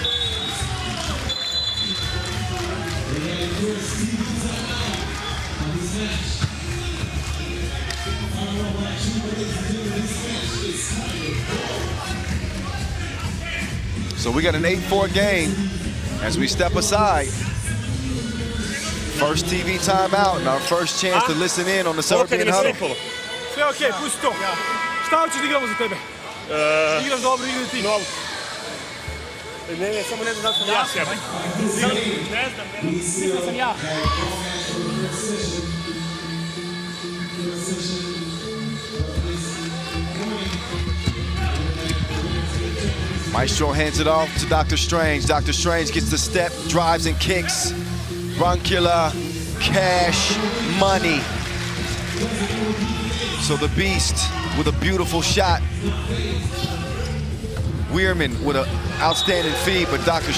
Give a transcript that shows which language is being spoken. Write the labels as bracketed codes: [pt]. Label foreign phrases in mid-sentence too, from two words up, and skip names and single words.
[en] So we got an 8-4 game as we step aside. First TV timeout and our first chance to listen in on the Serbian huddle. [sr] Sve okej, pusti to. Šta hoćeš da igramo za tebe? Igraš dobro, igra ti. No. Ne, samo ne znam da sam ja sebe. Ne znam, mislim sam ja. [en] Maestro hands it off to Dr. Strange. Dr. Strange gets the step, drives and kicks. Broncula, cash, money. So the Beast with a beautiful shot. Weirman with an outstanding feed, but Dr.